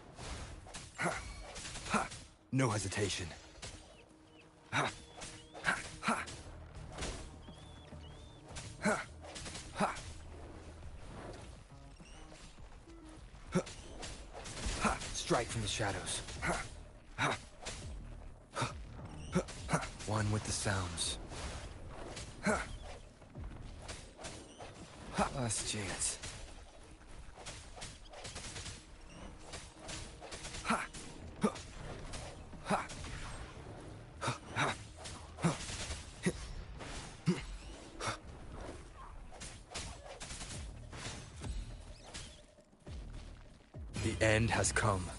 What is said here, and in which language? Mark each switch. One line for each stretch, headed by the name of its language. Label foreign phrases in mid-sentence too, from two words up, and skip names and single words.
English: Ha! Ha! No hesitation. Ha! Ha! Ha! Ha! Ha! Ha! Ha! Strike from the shadows. Ha! Ha! Ha! Ha! Ha! One with the sounds. Ha! Ha! Last chance. Ha! Ha! Ha! Ha! Ha! Ha! The end has come.